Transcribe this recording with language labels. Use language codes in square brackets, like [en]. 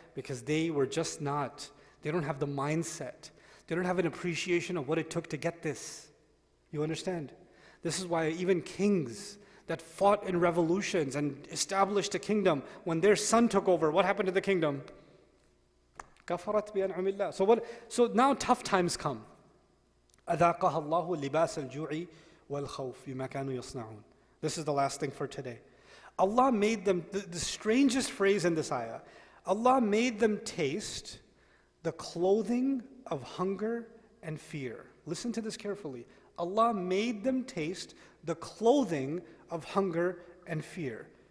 [en] Because they don't have the mindset. They don't have an appreciation of what it took to get this. You understand? This is why even kings that fought in revolutions and established a kingdom, when their son took over, what happened to the kingdom? [ar] كفرت بأنعم الله. [en] So now tough times come. [ar] أذاقها الله لباس الجوع والخوف بما كانوا يصنعون. [en] This is the last thing for today. Allah made them, the strangest phrase in this ayah, Allah made them taste the clothing of hunger and fear. Listen to this carefully. Allah made them taste the clothing of hunger and fear.